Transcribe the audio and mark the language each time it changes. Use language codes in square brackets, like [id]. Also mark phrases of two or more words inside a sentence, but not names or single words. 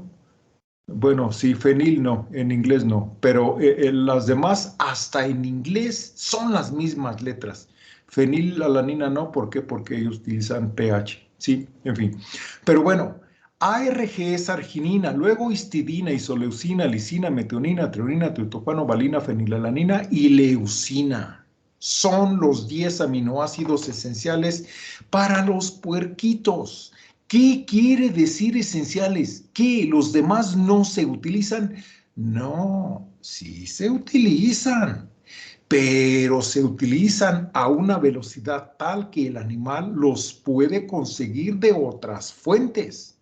[es] Bueno, sí, fenil no, en inglés no, pero las demás hasta en inglés son las mismas letras. Fenilalanina no, ¿por qué? Porque ellos utilizan pH, ¿sí? En fin. Pero bueno, ARG es arginina, luego histidina, isoleucina, lisina, metionina, treonina, triptofano, valina, fenilalanina y leucina. Son los 10 aminoácidos esenciales para los puerquitos. ¿Qué quiere decir esenciales? ¿Que los demás no se utilizan? No, sí se utilizan, pero se utilizan a una velocidad tal que el animal los puede conseguir de otras fuentes.